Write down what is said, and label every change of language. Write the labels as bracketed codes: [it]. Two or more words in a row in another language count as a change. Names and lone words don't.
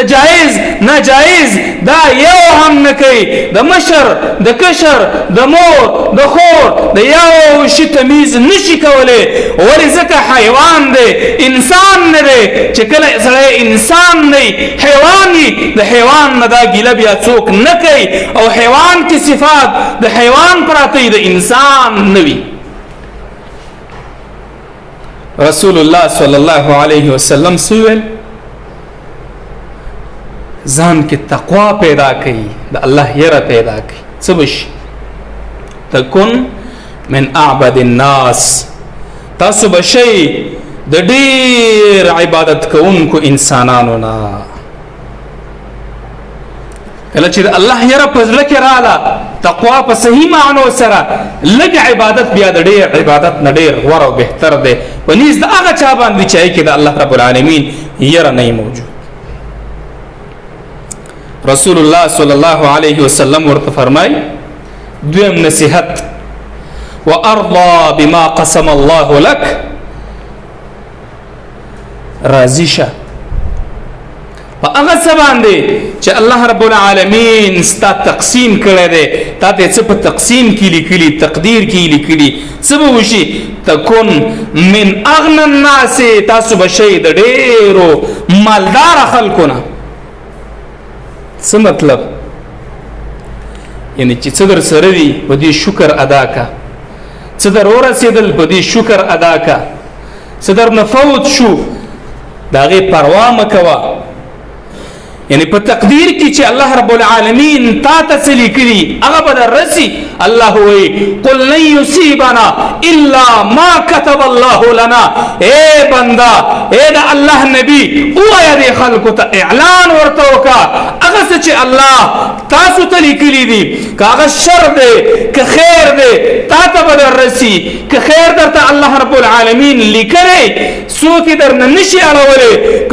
[ps] جایز ناجایز دا یو هم نه کوي د مشر د کشر د مور د خور د یو شي تمیز نشي کولی ولې ځکه حیوان دی انسان نه دی چې کله سړی انسان نه حیوان وي د حیوان نه دا ګیله بیا څوک نه کوي او حیوان کې صفات د حیوان پراته د انسان نه وي. رسول الله [ar] صلی الله علیه وسلم [ps] سویل ځان کې تقوا پیدا کړي د الله یره پیدا کړي څه بشي [ar] تکون من اعبد الناس [ps] تاسو بشي د ډیر عبادت کوونکو انسانانو نه. کله چې الله یره په زړه کې رااله تقوا په صحیح معنو سره لږ عبادت بیا د ډیر عبادت نه ډیر غوره او بهتر دی په نيز د هغه چا باندې چې کې د [ar] الله رب العالمین [ps] یره نه موجود. رسول الله [ar] صلی الله علیه وسلم [ps] ورته فرمای دویم نصیحت [ar] وارضى بما قسم الله لك [ps] راضی شه په هغه څه باندې چې [ar] الله رب العالمین [ps] ستا تقسیم کړی دی تا ته څه په تقسیم کې لیکلي تقدیر کې لیکلي څه به وشي [ar] تکون من اغنى الناس [ps] تاسو به شئ د ډېرو مالدار خلکو نه. څه مطلب یعنی چې څه در سره وي په دې شکر ادا کا څه در ورسېدل په دې شکر ادا کا څه در نه فوت شو د هغې پروا مه کوه یعنی په تقدیر کې چې [ar] الله رب العالمین [ps] تا ته څه لیکلي هغه به در رسي. الله وایي [ar] قل لن يصيبنا الا ما كتب الله لنا. [ps] اے بندا اے د الله نبی ووایه دې خلکو ته اعلان ورته وکړه هغه څه چې الله تاسو ته لیکلي دي که هغه شر دی که خیر دی تا ته به در رسي که خیر درته [ar] الله رب العالمین [ps] لیکلی څوک یې درنه نشي اړولی که